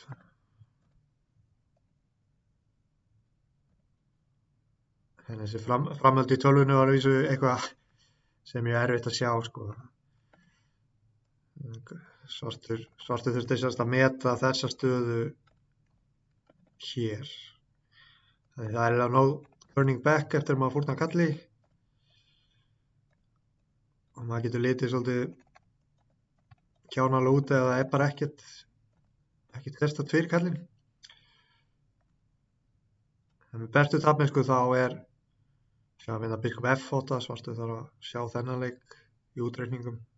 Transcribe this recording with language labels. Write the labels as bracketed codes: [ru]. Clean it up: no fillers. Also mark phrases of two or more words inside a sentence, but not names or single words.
[is] En þessi framhald í tölvunni var að vísu eitthvað sem ég erfitt að sjá, sko. Svartur þurfti sérst að meta þessa stöðu hér. Það er eiginlega [en] no turning back [is] eftir að maður fórnar kalli. Og maður getur litið svolítið kjánalega út eða það er bara ekkert testað fyrir kallinn. En með bestu taflmennsku þá er sem að vinna biskup F8, svartur þarf að sjá þennan leik í útreikningum.